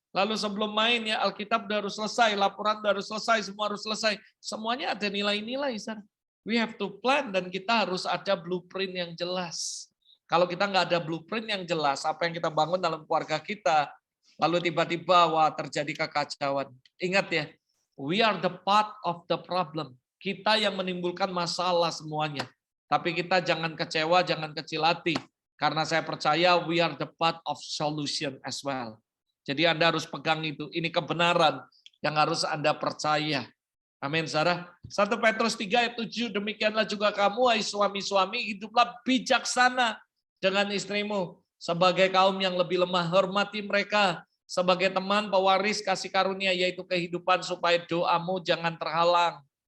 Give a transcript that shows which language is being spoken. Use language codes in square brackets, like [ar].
[id] Lalu sebelum main ya Alkitab udah harus selesai, laporan udah harus selesai, semua harus selesai. Semuanya ada nilai-nilai. [en] We have to plan [id] dan kita harus ada blueprint yang jelas. Kalau kita nggak ada blueprint yang jelas, apa yang kita bangun dalam keluarga kita, lalu tiba-tiba wah terjadi kekacauan. Ingat ya, [en] we are the part of the problem. [id] Kita yang menimbulkan masalah semuanya. Tapi kita jangan kecewa, jangan kecil hati. Karena saya percaya [en] we are the part of solution as well. [id] Jadi Anda harus pegang itu. Ini kebenaran yang harus Anda percaya. Amin, saudara. 1 Petrus 3 ayat 7, demikianlah juga kamu, hai suami-suami, hiduplah bijaksana dengan istrimu. Sebagai kaum yang lebih lemah, hormati mereka. Sebagai teman pewaris kasih karunia yaitu kehidupan supaya doamu jangan terhalang.